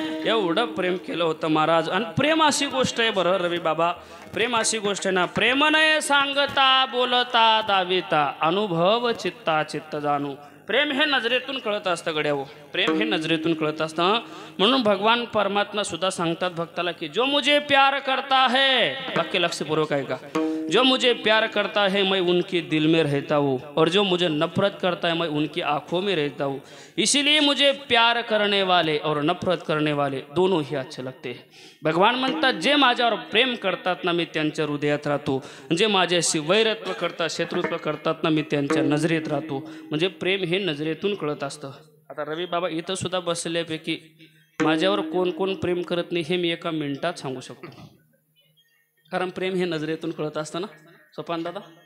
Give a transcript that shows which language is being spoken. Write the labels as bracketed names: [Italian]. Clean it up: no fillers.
[Marathi] एवढं प्रेम केलं होतं महाराज. आणि प्रेम अशी गोष्ट आहे बरं रवी बाबा, प्रेम अशी गोष्ट आहे ना, प्रेम नाही सांगता बोलता दाविता, अनुभव चित्ता चित्त जाणू. प्रेम हे नजरेतून कळत असतं गड्यावो, प्रेम हे नजरेतून कळत असतं. म्हणून भगवान परमात्मा सुद्धा सांगतात भक्ताला की [Hindi] जो मुझे प्यार करता है, [Marathi] वाक्य लक्षपूर्वक आहे का, [Hindi] जो मुझे प्यार करता है मैं उनके दिल में रहता हूँ, और जो मुझे नफरत करता है मैं उनकी आंखों में रहता हूँ. इसीलिए मुझे प्यार करने वाले और नफरत करने वाले दोनों ही अच्छे लगते हैं. [Marathi] भगवान म्हणतात जे माझ्यावर प्रेम करतात ना मी त्यांच्या हृदयात राहतो, जे माझ्याशी वैरत्व करतात शत्रुत्व करतात ना मी त्यांच्या नजरेत राहतो. म्हणजे प्रेम हे नजरेतून कळत असतं. आता रवी बाबा इथं सुद्धा बसल्यापैकी माझ्यावर कोण कोण प्रेम करत नाही हे मी एका मिनिटात सांगू शकतो, कारण प्रेम हे नजरेतून कळत असतं ना सोपान दादा.